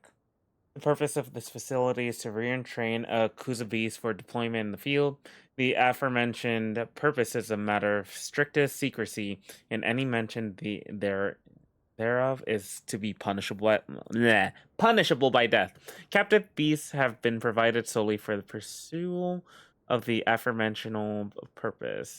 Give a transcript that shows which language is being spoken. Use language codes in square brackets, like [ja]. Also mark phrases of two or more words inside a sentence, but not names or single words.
[en] The purpose of this facility is to re-entrain Kuzabis for deployment in the field. The aforementioned purpose is a matter of strictest secrecy, and any mention thereof is to be punishable by death. Captive beasts have been provided solely for the pursuit of the aforementioned purpose.